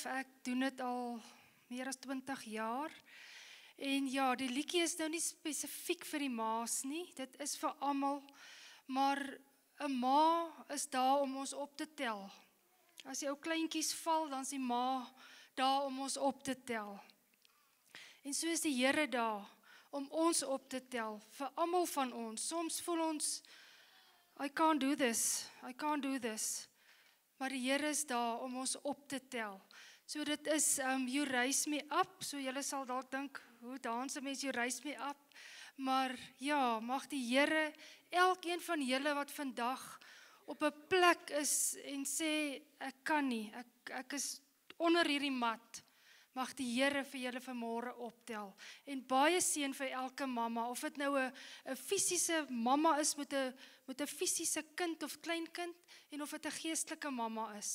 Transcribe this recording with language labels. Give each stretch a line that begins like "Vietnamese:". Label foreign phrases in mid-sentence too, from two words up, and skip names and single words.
Afrikaans: Ek doen dit al meer as 20 jaar. En ja, die liedjie is nou nie spesifiek vir die ma's nie, dit is vir almal, maar 'n ma is daar om ons op te tel. As die ou kleintjies val, dan is die ma daar om ons op te tel. En so is die Here daar om ons op te tel, vir almal van ons. Soms voel ons,
English: I can't do this.
Afrikaans: Maar die Here is daar om ons op te tel. So dit is,
English: you raise me up,
Afrikaans: so julle sal dalk dink, hoe dans 'n mens,
English: you raise me up.
Afrikaans: Maar ja, mag die Here, elkeen van julle wat vandag op 'n plek is en sê, ek kan nie, ek is onder hierdie mat, mag die Here vir julle vanmôre optel. En baie seën vir elke mamma, of dit nou 'n fisiese mamma is met 'n fisiese kind of kleinkind, en of dit 'n geestelike mamma is.